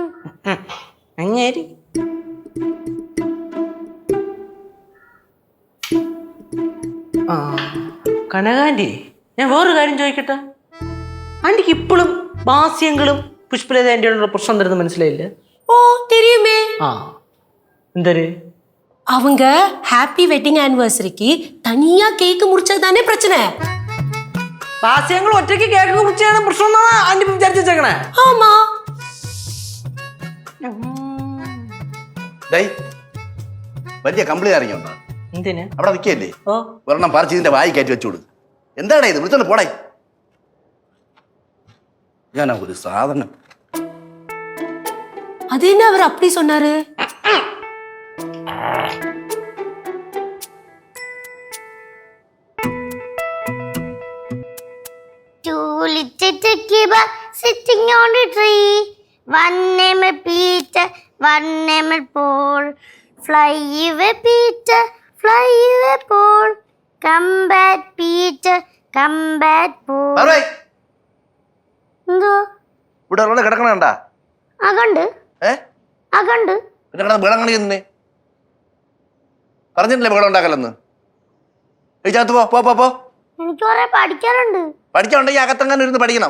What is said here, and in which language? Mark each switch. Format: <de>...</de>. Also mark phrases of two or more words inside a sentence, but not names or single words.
<ml>അങ്ങേരി ആ കനകാന്റി, ഞാൻ വേറൊരു കാര്യം ചോദിക്കട്ടെ. ആന്റിക്ക് ഇപ്പോഴും ബാസ്യങ്ങളും പുഷ്പലത ആന്റിയോടുള്ള പ്രശ്നം തരുന്നത് മനസ്സിലായില്ല?</ml> <ta>ஓ தெரியுமே.</ta> <ml>ആ എന്തര്?</ml> <ta>அவங்க</ta> <en>happy wedding</en> <ta>ஆனிவர்சரிக்கு தனியா கேக் முறிச்சது தானே பிரச்சனை.</ta> <ml>ബാസ്യങ്ങൾ ഒറ്റയ്ക്ക് കേക്ക് കുറിച്ചാണ് പ്രശ്നം എന്നാണ് ആന്റി വിചാരിച്ചു വെച്ചേക്കണേ.</ml> <ta>ஆமா.</ta> <ml>ഡേയ്, വലിയ കമ്പിളി ഇറങ്ങിയുണ്ടോ? എന്തിനാ അവിടെ നിൽക്കല്ലേ? ഓ ഒരെണ്ണം പറിച്ച് ഇതിന്റെ വായി കയറ്റി വെച്ചു കൊടുക്കും. എന്താടാ ഇത്? വിളിച്ചോണ്ട് പോടേ. ഞാനാ ഒരു സാധനം.</ml> <ta>அது என்ன அவர் அப்படி சொன்னாரு?</ta> <en>Two little turkey birds sitting on the tree. One named Peter, one named Paul. Fly away, Peter, fly away, Paul. Come back, Peter, come back, Paul.</en> <ml>പറയ്. എന്തോ ഇവിടെ ഒരാളെ കിടക്കണ കണ്ടാ? അകണ്ട് ഏ അകണ്ട് പിന്നെ കിടന്ന് ബഹളം കാണിക്കുന്നേ? പറഞ്ഞിട്ടില്ലേ ബഹളം ഉണ്ടാക്കലെന്ന്? കഴിച്ചകത്ത് പോ പോ പോ പോ. എനിക്ക് കുറെ പഠിക്കാനുണ്ട്. പഠിക്കാനുണ്ടെങ്കിൽ അകത്തെങ്ങാനും ഇരുന്ന് പഠിക്കണം.</ml>